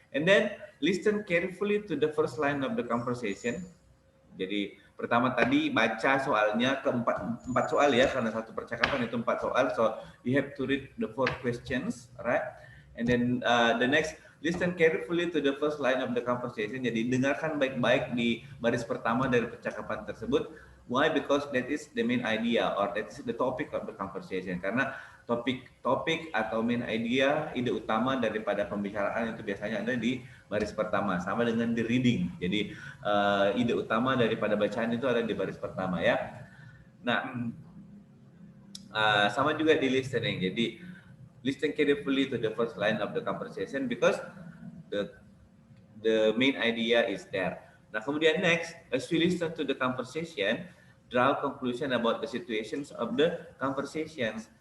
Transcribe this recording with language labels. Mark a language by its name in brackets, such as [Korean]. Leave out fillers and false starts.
[English] And then listen carefully to the first line of the conversation. [Indonesian] Jadi pertama tadi baca soalnya, empat soal ya, karena satu percakapan itu 4 soal, [English] so you have to read the 4 questions, right? And then the next, listen carefully to the first line of the conversation. [Indonesian] Jadi dengarkan baik-baik di baris pertama dari percakapan tersebut. [English] Why? Because that is the main idea or that is the topic of the conversation. [Indonesian] Karena topik atau main idea, ide utama daripada pembicaraan itu biasanya ada di baris pertama, sama dengan the reading. Jadi ide utama daripada bacaan itu ada di baris pertama ya. Nah, sama juga di listening. [English] Jadi listen carefully to the first line of the conversation because the main idea is there. [Indonesian] Nah, kemudian [English] next, as you listen to the conversation, draw conclusion about the situations of the conversations.